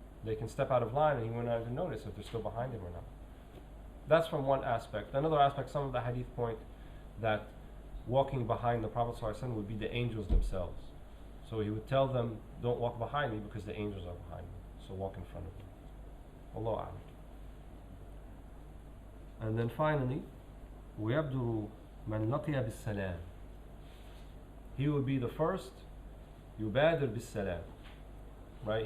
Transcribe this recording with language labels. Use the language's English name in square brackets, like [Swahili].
[English] They can step out of line, and he will not even notice if they're still behind him or not. That's from one aspect. Another aspect, some of the hadith point that walking behind the Prophet ﷺ would be the angels themselves. So he would tell them, don't walk behind me because the angels are behind me. So walk in front of me. Allahu a'lam. And then finally, [Arabic] وَيَبْدُرُ مَنْ لَقِيَ بِالسَّلَامِ. [English] He would be the first, [Arabic] يُبَادِرْ بِالسَّلَامِ. [English] Right?